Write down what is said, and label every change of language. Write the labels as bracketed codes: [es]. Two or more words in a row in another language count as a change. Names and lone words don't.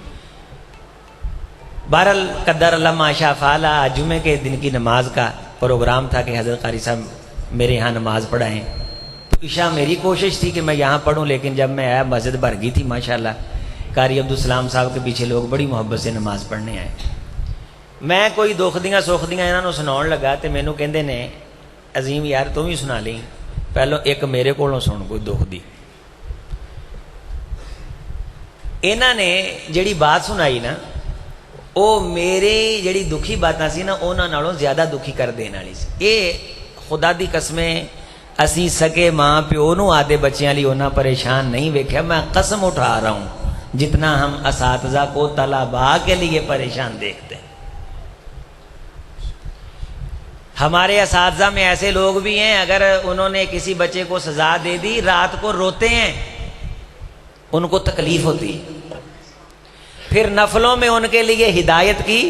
[ur] بہرحال [ar] قدر اللہ ما شاء فعل [ur] جمعے کے دن کی نماز کا پروگرام تھا کہ حضرت قاری صاحب میرے یہاں نماز پڑھائیں تو عشاء میری کوشش تھی کہ میں یہاں پڑھوں لیکن جب میں آیا مسجد بھر گئی تھی ماشاءاللہ قاری عبدالسلام صاحب کے پیچھے لوگ بڑی محبت سے نماز پڑھنے آئے [pa] میں کوئی دکھ دیاں سکھ دیاں انہوں سناؤن لگا تو مینوں کہندے نے [ur] عظیم یار تم بھی سنا لیں [pa] پہلو ایک میرے کولوں سن کوئی دکھ دی انہوں نے جڑی بات سنائی نا وہ میرے جڑی دکھی باتاں سی نا انہاں نالوں زیادہ دکھی کر دین والی سی یہ خدا دی قسمیں اسی سکے ماں پیو نو آدھے بچیاں لی انہاں پریشان نہیں ویکھیا [ur] میں قسم اٹھا رہا ہوں جتنا ہم اساتذہ کو طلباء کے لیے پریشان دیکھتے ہیں ہمارے اساتذہ میں ایسے لوگ بھی ہیں اگر انہوں نے کسی بچے کو سزا دے دی رات کو روتے ہیں ان کو تکلیف ہوتی پھر نفلوں میں ان کے لیے ہدایت